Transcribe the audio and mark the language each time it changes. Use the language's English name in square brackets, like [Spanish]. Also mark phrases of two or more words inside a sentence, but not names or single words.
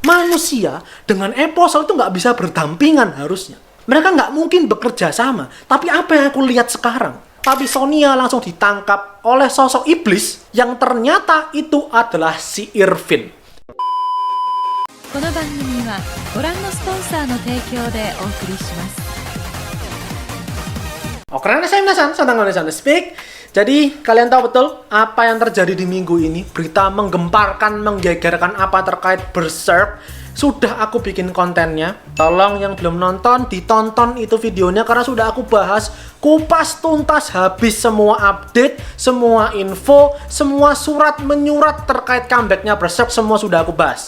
[Indonesian] Manusia dengan Apostle itu nggak bisa berdampingan harusnya. Mereka nggak mungkin bekerja sama. Tapi apa yang aku lihat sekarang? Tapi Sonia langsung ditangkap oleh sosok iblis yang ternyata itu adalah si Irvin. [Japanese] この番組はご覧のスポンサーの提供でお送りします。 [Indonesian] Oke, saya minasan, sedang speak. Jadi, kalian tahu betul apa yang terjadi di minggu ini? Berita menggemparkan, menggegerkan apa terkait Berserk. Sudah aku bikin kontennya. Tolong yang belum nonton, ditonton itu videonya karena sudah aku bahas kupas tuntas habis semua update, semua info, semua surat menyurat terkait comebacknya Berserk, semua sudah aku bahas.